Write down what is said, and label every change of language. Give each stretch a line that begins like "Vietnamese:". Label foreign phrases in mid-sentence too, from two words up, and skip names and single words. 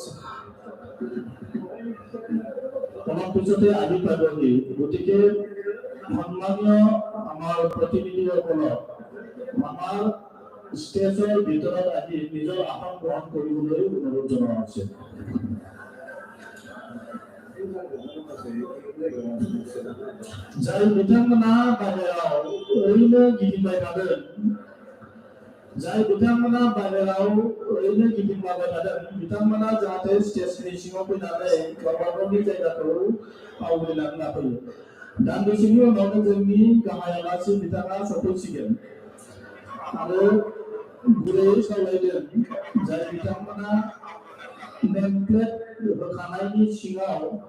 Assamese: অলপ পিছতে আহি পাবহি গতিকে সন্মানীয় আমাৰ প্ৰতিনিধিসকলক আমাৰ ষ্টেজৰ ভিতৰত আহি নিজৰ আসন গ্ৰহণ কৰিবলৈ অনুৰোধ জনোৱা হৈছে
Bodo: जाय बिथांमोना बाहेराव ओरैनो गिदिंबाय थादों जाय बिथांमोना बाहेराव ओरैनो गिदिंबाय थादों बिथांमोना जाहाथे स्टेजनि सिङाव फैनानै गावबा गावनि जायगाखौ आवग्रिनानै लाफैयो दान्दिसेनि उनावनो जोंनि गाहाय आलासि बिथाङा सफैसिगोन आरो गुरैयै सावरायदों जाय बिथांमोना नेमप्लेट होखानायनि सिङाव